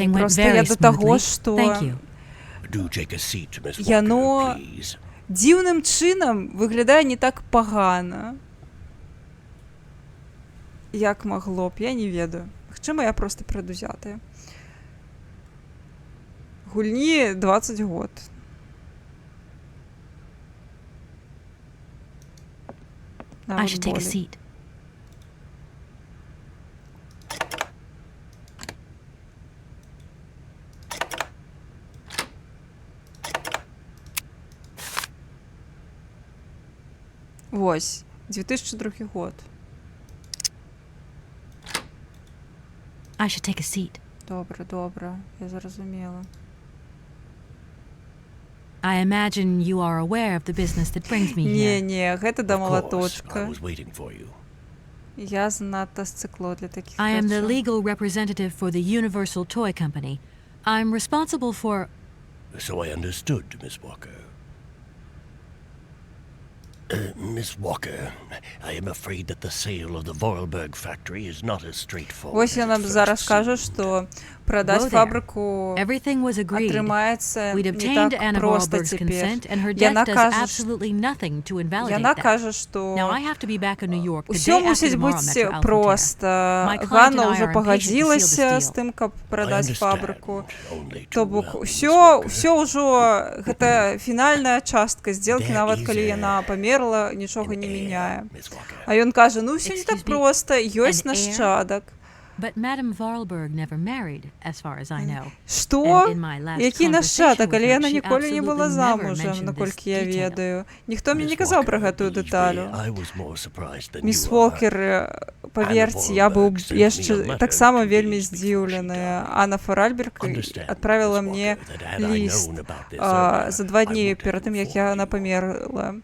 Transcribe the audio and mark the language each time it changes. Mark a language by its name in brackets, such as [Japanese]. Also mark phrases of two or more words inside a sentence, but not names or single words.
[Belarusian] Проста я да таго, што яно дзіўным чынам выглядае не так пагана, як магло б, я не ведаю. Магчыма, я проста прадузятая. Гульні 20 год. [English] I should take a seat. [Belarusian] Вось, 2002 год. [English] I should take a seat. [Belarusian] Добра, я зразумела. [English] I imagine you are aware of the business that brings me here. [Belarusian] Не, гэта да малаточка. Я занадта сцыкло для такіх [English] I am the [Belarusian] рэчаў. [English] legal representative for the Universal Toy Company. I'm responsible for... So I understood, Miss Walker. Miss Walker, I am afraid that the sale of the Vorarlberg factory is not as straightforward. [Belarusian] Вось я нам зараз кажу, што прадаць фабрыку атрымаецца не так проста цяпер. Яна кажа, што ўсё мусіць быць проста. Ганна ўжо пагадзілася з тым, каб прадаць фабрыку. То бок ўсё ўжо гэта фінальная частка здзелкі, нават калі яна памерла, нічога не мяняе. А ён кажа, ну ўсё не так проста, ёсць нашчадак. [English] But Madame Vorarlberg never married, as far as I know. [Belarusian] Што? Які нашчадак, але яна ніколі не была замужам, наколькі я ведаю. Ніхто мне не казаў пра гэтую дэталю. Міс Волкер, паверьце, я быў яшчэ таксама вельмі здзіўленая. Анна Фаральберг адправіла мне ліст за 2 дні перад тым, як яна памерла.